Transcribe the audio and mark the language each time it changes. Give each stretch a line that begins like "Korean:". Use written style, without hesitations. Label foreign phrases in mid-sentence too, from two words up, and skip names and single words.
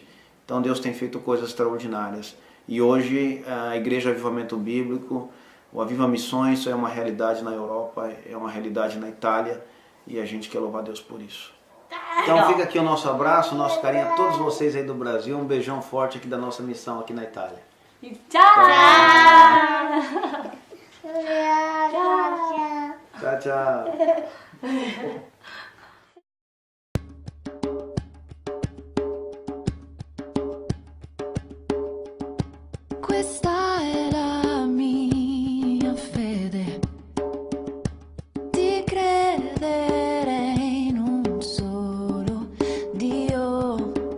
Portuguese: Então Deus tem feito coisas extraordinárias. E hoje a Igreja Avivamento Bíblico, o Aviva Missões, é uma realidade na Europa, é uma realidade na Itália, e a gente quer louvar Deus por isso. Então fica aqui o nosso abraço, o nosso carinho a todos vocês aí do Brasil, um beijão forte aqui da nossa missão aqui na Itália. Tchau! Tchau, tchau.
Italian: Questa è la mia fede, di credere in un solo Dio.